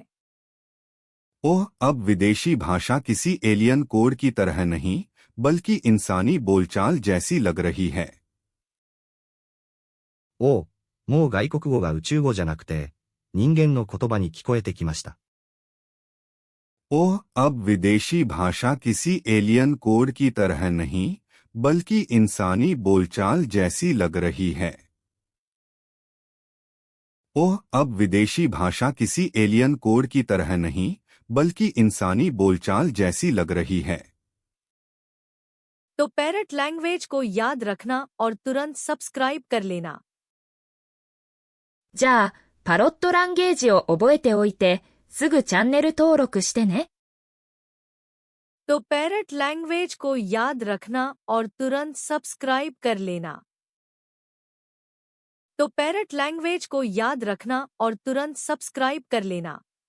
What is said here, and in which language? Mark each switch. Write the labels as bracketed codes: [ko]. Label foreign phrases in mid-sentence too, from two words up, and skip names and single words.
[hi] ओह, अब विदेशी भाषा किसी एलियन कोड की तरह नहीं, बल्कि इंसानी बोलचाल जैसी लग रही है। [ja] おう、もう外国語が宇宙語じゃなくて、人間の言葉に聞こえてきました。 [hi] ओह, अब विदेशी भाषा किसी एलियन कोड की तरह नहीं, बल्कि इंसानी बोलचाल जैसी लग रही है। ओह, अब विदेशी भाषा किसी एलियन कोड की तरह नहीं, बल्कि इंसानी बोलचाल जैसी लग रही है। तो पैरट लैंग्वेज को याद रखना और तुरंत सब्सक्राइब कर लेना। [ja] じゃあ、パロットランゲージを覚えておいて、すぐチャンネル登録してね。 [hi] तो पैरट लैंग्वेज को याद रखना और तुरंत सब्सक्राइब कर लेना। तो पैरट लैंग्वेज को याद रखना और तुरंत सब्सक्राइब कर लेना।